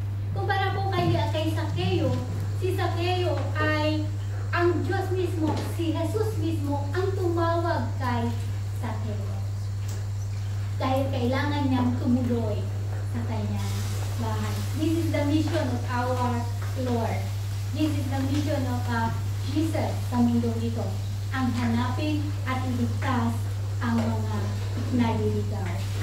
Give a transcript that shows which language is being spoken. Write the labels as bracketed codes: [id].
[tl] Kumpara po kay Sakeo, si Sakeo ay ang Diyos mismo, si Jesus mismo ang tumawag kay Sakeo. Dahil kailangan niyang tumuloy sa kanyang bahay. [en] This is the mission of our Lord. This is the mission of Jesus [tl] sa mundo ito. Ang hanapin at iligtas ang mga naliligaw.